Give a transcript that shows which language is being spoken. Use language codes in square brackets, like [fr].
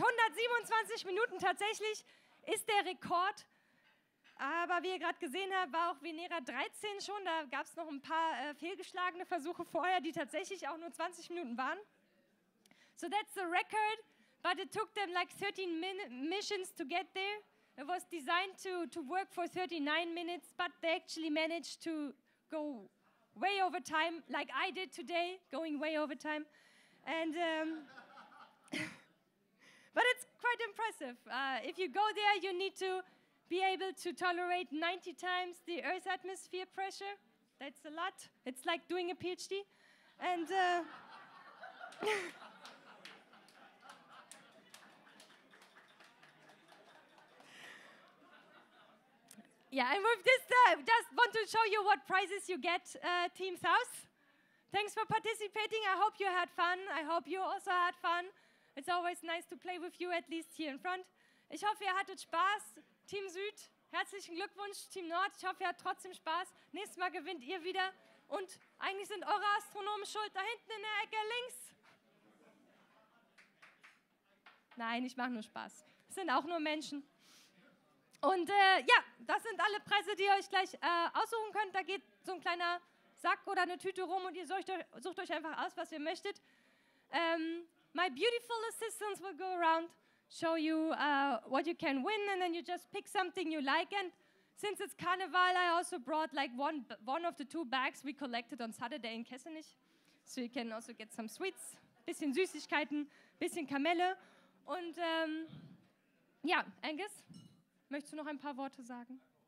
[de] 127 Minuten tatsächlich ist der Rekord. Aber wie ihr gerade gesehen habt, war auch Venera 13 schon. Da gab es noch ein paar fehlgeschlagene Versuche vorher, die tatsächlich auch nur 20 Minuten waren. [en] So that's the record, but it took them like 13 missions to get there. It was designed to work for 39 minutes, but they actually managed to go way over time, like I did today, going way over time. And but it's quite impressive. If you go there, you need to be able to tolerate 90 times the Earth's atmosphere pressure. That's a lot. It's like doing a PhD. And yeah, and with this, just want to show you what prizes you get, Team South. Thanks for participating. I hope you had fun. I hope you also had fun. It's always nice to play with you, at least here in front. [de] Ich hoffe, ihr hattet Spaß. Team Süd, herzlichen Glückwunsch. Team Nord, ich hoffe, ihr hattet trotzdem Spaß. Nächstes Mal gewinnt ihr wieder. Und eigentlich sind eure Astronomen schuld. Da hinten in der Ecke links. Nein, ich mache nur Spaß. Es sind auch nur Menschen. Und ja, das sind alle Preise, die ihr euch gleich aussuchen könnt. Da geht so ein kleiner Sack oder eine Tüte rum und ihr sucht euch einfach aus, was ihr möchtet. [en] My beautiful assistants will go around, show you what you can win, and then you just pick something you like. And since it's Carnival, I also brought like one of the 2 bags we collected on Saturday in Kessenich. So you can also get some sweets, [de] bisschen Süßigkeiten, bisschen Kamelle. Und ja, Angus, möchtest du noch ein paar Worte sagen?